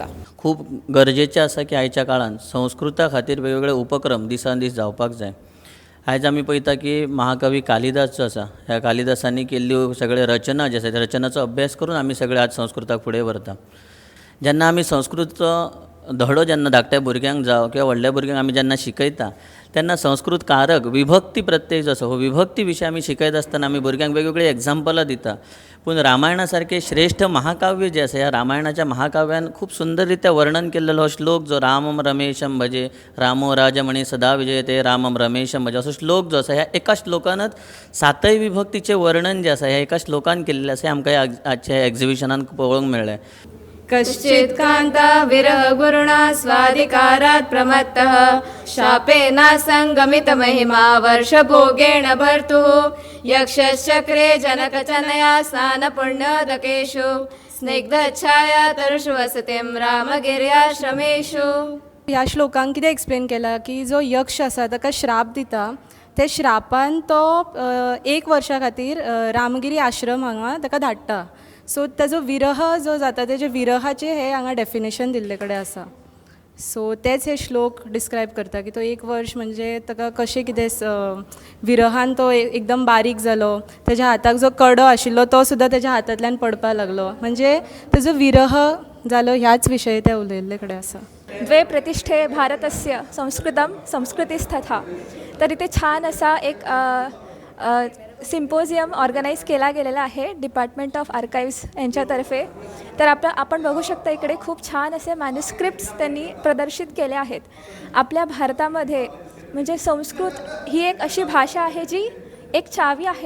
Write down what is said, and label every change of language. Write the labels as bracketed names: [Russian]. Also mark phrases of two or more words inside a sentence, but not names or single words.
[Konkani] खूब गरजेचें आसा की आयच्या काळान संस्कृता खातीर वेगवेगळे उपक्रम दिसान दीस जावपाक जाय. आयज आमी पळयता की महाकवी कालिदास जो आसा, ह्या कालिदासांनी केल्ल्यो सगळे रचना जे आसा त्या रचनाचो अभ्यास करून आमी सगळे आज संस्कृताक फुडें व्हरता. जेन्ना आमी संस्कृतचो धडो जेन्ना धाकट्या भुरग्यांक जावं किंवा व्हडल्या भुरग्यांक आमी जेन्ना शिकयता तेन्ना संस्कृत कारक विभक्ती प्रत्यय जो आसा हो विभक्ती विशय आमी शिकयत आसतना आमी भुरग्यांक वेगवेगळी एग्जाम्पलां दिता. पूण रामायणा सारकें श्रेश्ठ महाकाव्य जें आसा ह्या रामायणाच्या महाकाव्यान खूब सुंदर रित्या वर्णन केल्लो हो श्लोक जो [Sanskrit] रामम रमेशम भजे रामो राजमणी सदा विजयते रामम रमेशम भजे [Konkani] असो श्लोक जो आसा ह्या एका श्लोकानच 7 विभक्तीचें वर्णन जें आसा ह्या एका श्लोकान केल्लें आसा हें आमकां ह्या आजच्या एग्जिबिशनान पळोवंक मेळ्ळें. [Sanskrit] कश्चित् कान्ता विरह गुरुणा स्वाधिकारात् प्रमत्तः शापेन संगमितमहिमा वर्षभोगेण भर्तुः यक्षश्चक्रे जनकचनया स्नानपुण्योदकेषु स्निग्धच्छाया तरुषु वसतिं रामगिर्याश्रमेषु. [Konkani] ह्या श्लोकांत कितें एक्सप्लेन केलां की जो यक्ष आसा ताका श्राप दिता, ते श्रापान तो 1 वर्सा खातीर रामगिरी आश्रम हांगा ताका धाडटा. सो ताजो विरह जो जाता तेजे विरहाचे हे हांगा डेफिनेशन दिल्ले कडेन आसा. सो तेच हे श्लोक डिस्क्रायब करता की तो 1 वर्स म्हणजे ताका कशें कितें विरहान तो एकदम बारीक जालो, तेज्या हाताक जो कडो आशिल्लो तो सुद्दां तेज्या हातांतल्यान पडपाक लागलो, म्हणजे ताजो विरह जालो ह्याच विशयी ते उलयल्ले कडेन आसा. [Sanskrit] द्वे प्रतिष्ठे भारतस्य संस्कृतं संस्कृतिस्तथा. [Marathi] तर इथे छान असा एक [English] symposium organize [Marathi] केला गेलेला आहे [English] Department of Archives [Marathi] यांच्यातर्फे. तर आपण बघू शकता इकडे खूप छान असे मॅन्युस्क्रिप्ट्स त्यांनी प्रदर्शित केले आहेत. आपल्या भारतामध्ये म्हणजे संस्कृत ही एक अशी भाषा आहे जी एक चावी आहे.